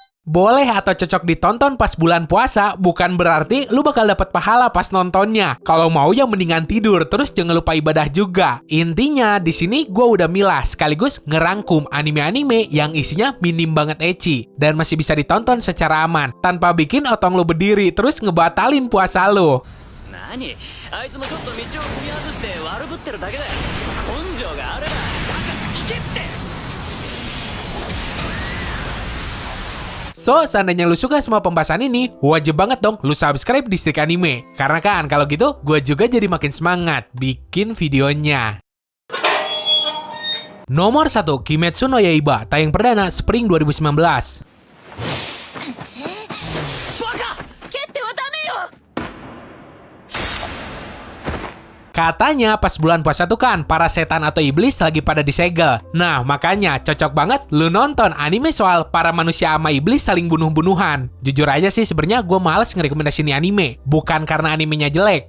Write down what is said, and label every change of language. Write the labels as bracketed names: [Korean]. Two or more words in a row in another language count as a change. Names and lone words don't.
[Indonesian] Boleh atau cocok ditonton pas bulan puasa, bukan berarti lu bakal dapat pahala pas nontonnya. Kalau mau ya mendingan tidur, terus jangan lupa ibadah juga. Intinya di sini gue udah milah sekaligus ngerangkum anime-anime yang isinya minim banget ecchi dan masih bisa ditonton secara aman tanpa bikin otong lu berdiri terus ngebatalin puasa lu. [Japanese] 何あいつもちょっと道を踏み外して悪ぶってるだけだよ根性があればだから聞けって [Indonesian] So, seandainya lu suka sama pembahasan ini, wajib banget dong lu subscribe di Stick Anime. Karena kan kalau gitu, gue juga jadi makin semangat bikin videonya. Nomor 1, Kimetsu no Yaiba, tayang perdana Spring 2019. [Japanese] バカ蹴ってはダメよ [Indonesian] Katanya pas bulan puasa tuh kan para setan atau iblis lagi pada disegel. Nah makanya cocok banget lu nonton anime soal para manusia sama iblis saling bunuh-bunuhan. Jujur aja sih sebenarnya gue males ngerekomendasiin anime. Bukan karena animenya jelek.